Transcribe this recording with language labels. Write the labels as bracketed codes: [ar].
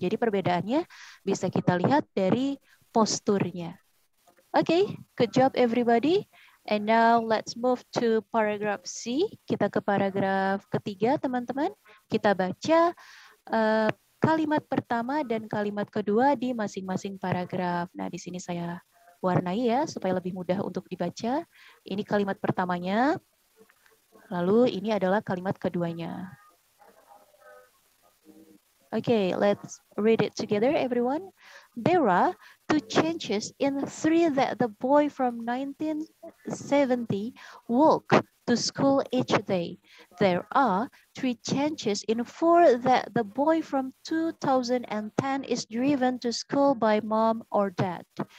[id] Jadi perbedaannya bisa kita lihat dari posturnya. [en] Okay, good job everybody. And now let's move to paragraph C. [id] Kita ke paragraf ketiga, teman-teman. Kita baca kalimat pertama dan kalimat kedua di masing-masing paragraf. Nah, di sini saya warnai ya, supaya lebih mudah untuk dibaca. Ini kalimat pertamanya, lalu ini adalah kalimat keduanya. [en] Okay, let's read it together, everyone. There are two changes in three that the boy from 1970 walk to school each day. There are three changes in four that the boy from 2010 is driven to school by mom or dad.